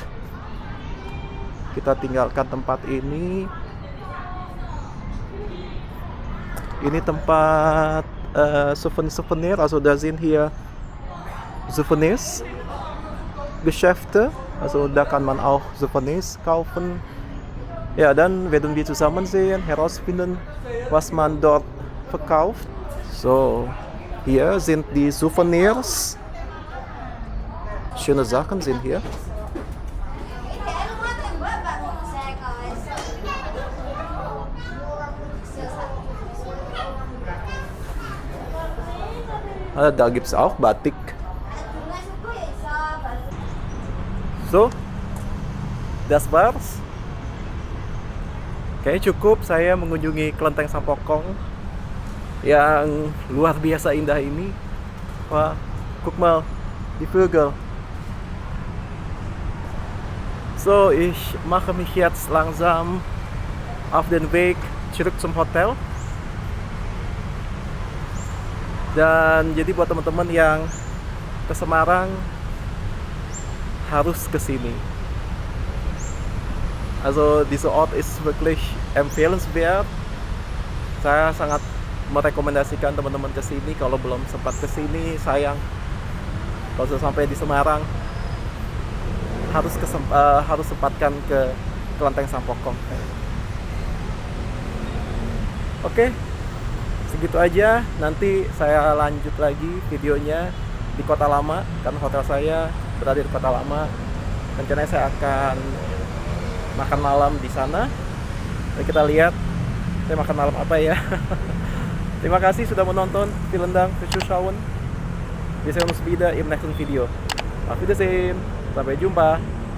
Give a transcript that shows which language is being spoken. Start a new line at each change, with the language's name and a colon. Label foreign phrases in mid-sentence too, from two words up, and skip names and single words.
Indonesian: Kita tinggalkan tempat ini. Ini tempat Souvenir,
German: also da sind hier Souvenirs, Geschäfte, also da kann man auch Souvenirs kaufen. Ja, dann werden wir zusammen sehen, herausfinden, was man dort verkauft. So, hier sind die Souvenirs. Schöne Sachen sind hier. Da gibt es auch Batik. So, das war's.
Indonesian: Kayaknya cukup saya mengunjungi Kelenteng Sampokong. yang luar biasa indah ini. Wah,
German: guck mal, die Vögel. So, ich mache mich jetzt langsam auf den Weg zurück zum Hotel.
Indonesian: Dan jadi buat teman-teman yang ke Semarang harus ke sini.
German: Also dieser Ort ist wirklich empfehlenswert.
Indonesian: Saya sangat merekomendasikan teman-teman ke sini. Kalau belum sempat ke sini, sayang. Kalau sudah sampai di Semarang, harus sempatkan ke Kelenteng Sampokong. Oke, segitu aja. Nanti saya lanjut lagi videonya di Kota Lama, karena hotel saya berada di Kota Lama. Rencananya saya akan makan malam di sana. Mari kita lihat saya makan malam apa ya. Terima kasih sudah menonton.
German: Vielen Dank fürs Zuschauen. Wir sehen uns wieder im nächsten Video. Auf Wiedersehen.
Indonesian: Sampai jumpa.